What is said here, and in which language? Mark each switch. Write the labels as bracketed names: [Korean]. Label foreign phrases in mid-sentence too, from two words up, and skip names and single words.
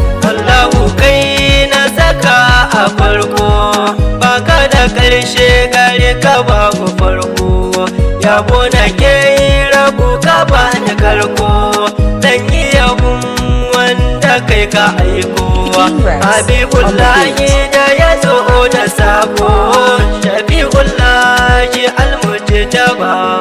[Hausa] Allahu kai na saka a farko, baka da ƙarshe gare ka babu farko. Yabo na ke yi rabu ka bani karko, dan yi yabon wanda kai ka aiko. [English] King Rex on the Habibullahi beat. [Hausa] da ya zo da sako, Shafi'ullahi al-Mujtaba.